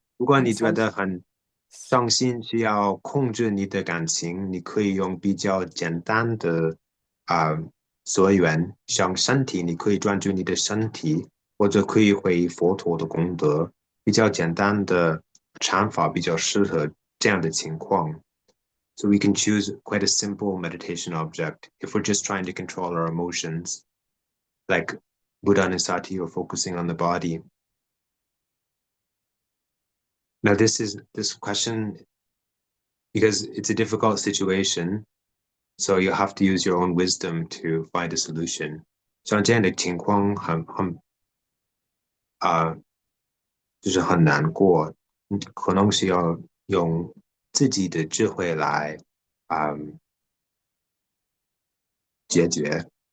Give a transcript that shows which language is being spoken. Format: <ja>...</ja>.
<zh>如果你觉得很伤心，需要控制你的感情，你可以用比较简单的所缘，像身体，你可以专注你的身体，或者可以回佛陀的功德，比较简单的禅法比较适合这样的情况。</zh> <en>So we can choose quite a simple meditation object if we're just trying to control our emotions, like Buddha Nusati or focusing on the body. Now, this question, because it's a difficult situation, so you have to use your own wisdom to find a solution.</en> <zh>像这样的情况就是很难过，可能需要用自己的智慧来解决。</zh>